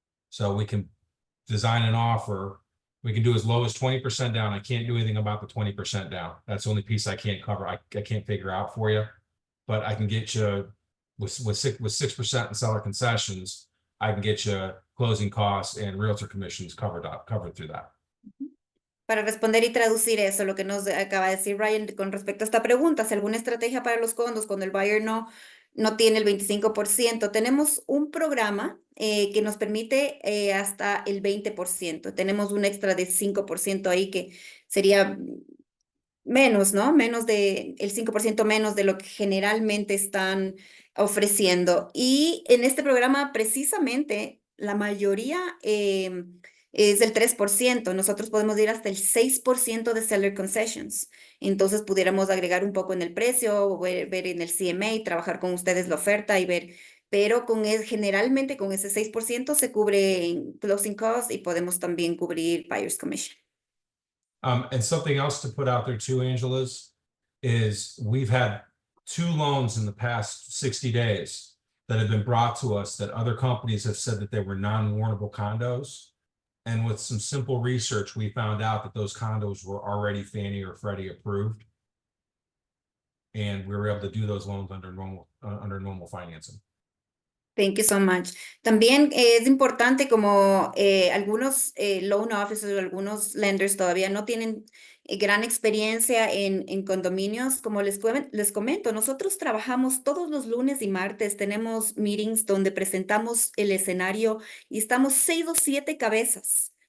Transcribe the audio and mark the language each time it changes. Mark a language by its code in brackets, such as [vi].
[en] So we can design an offer. We can do as low as 20% down. I can't do anything about the 20% down. That's the only piece I can't cover. I can't figure out for you, but I can get you with 6% in seller concessions. I can get you closing costs and realtor commissions covered through that. [es] Para responder y traducir eso, lo que nos acaba de decir Ryan con respecto a esta pregunta, ¿es alguna estrategia para los condos cuando el buyer no tiene el 25%? Tenemos un programa que nos permite hasta el 20%. Tenemos un extra de 5% ahí que sería menos, ¿no? El 5% menos de lo que generalmente están ofreciendo. Y en este programa, precisamente, la mayoría es del 3%. Nosotros podemos ir hasta el 6% de seller concessions. Entonces, pudiéramos agregar un poco en el precio, ver en el CMA, trabajar con ustedes la oferta y ver. Pero generalmente con ese 6% se cubre closing costs y podemos también cubrir buyer's commission. [en] And something else to put out there too, Angela's, is we've had 2 loans in the past 60 days that have been brought to us that other companies have said that they were non-warrantable condos. And with some simple research, we found out that those condos were already Fannie or Freddie approved. And we were able to do those loans under normal financing. Thank you so much. [es] También es importante como algunos loan officers o algunos lenders todavía no tienen gran experiencia en condominios. Como les comento, nosotros trabajamos todos los lunes y martes, tenemos meetings donde presentamos el escenario y estamos 6 o 7 cabezas.